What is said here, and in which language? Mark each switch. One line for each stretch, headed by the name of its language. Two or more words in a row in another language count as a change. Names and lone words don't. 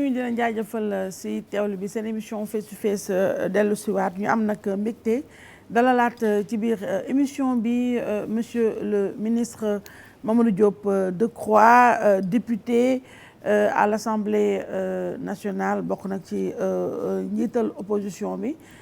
Wolof: leen jaajëfal si teewlu bi seen émission
English: face to face
Wolof: dellu si waat ñu am nag mbégte dalalaat ci biir émission bi
French: monsieur le ministre
Wolof: Mamadou Diop Decroix
French: député à l'Assemblée nationale
Wolof: bokk nag ci njiital opposition bi